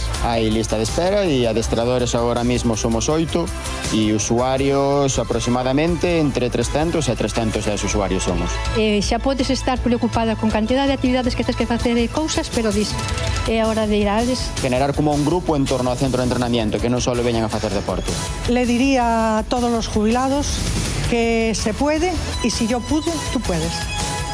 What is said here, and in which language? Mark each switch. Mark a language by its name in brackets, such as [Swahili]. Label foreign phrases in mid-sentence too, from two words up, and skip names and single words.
[Galician] Hai lista de espera e adestradores agora mismo somos 8 e usuarios aproximadamente entre 300 e 310 usuarios somos. Xa podes estar preocupada con cantidad de actividades que tens que facer e cousas, pero dis, é a hora de ir a eles. Generar como un grupo en torno ao centro de entrenamiento, que non só veñan a facer deporte. [Spanish] Le diría a todos los jubilados que se puede y si yo pude, tú puedes.